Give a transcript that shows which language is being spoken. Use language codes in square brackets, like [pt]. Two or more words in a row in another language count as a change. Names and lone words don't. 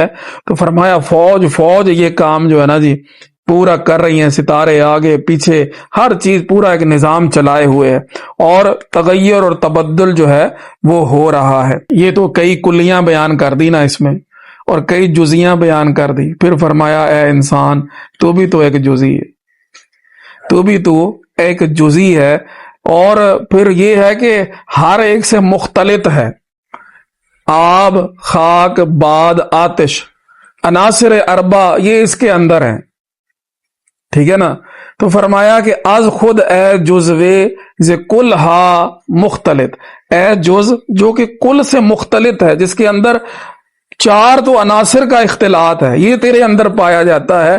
[ur] تو فرمایا فوج فوج یہ کام جو ہے نا جی پورا کر رہی ہیں، ستارے آگے پیچھے ہر چیز پورا ایک نظام چلائے ہوئے ہے، اور تغیر اور تبدل جو ہے وہ ہو رہا ہے۔ یہ تو کئی کلیاں بیان کر دی نا اس میں، اور کئی جزیاں بیان کر دی۔ پھر فرمایا اے انسان تو بھی تو ایک جزی ہے، تو بھی تو ایک جزی ہے، اور پھر یہ ہے کہ ہر ایک سے مختلط ہے۔ آب، خاک، باد، آتش، عناصر اربع یہ اس کے اندر ہیں، ٹھیک ہے نا۔ تو فرمایا کہ [fa] از خود اے جزوے ز کل ہا مختلط، [ur] اے جز جو کہ کل سے مختلط ہے، جس کے اندر چار تو عناصر کا اختلاط ہے، یہ تیرے اندر پایا جاتا ہے۔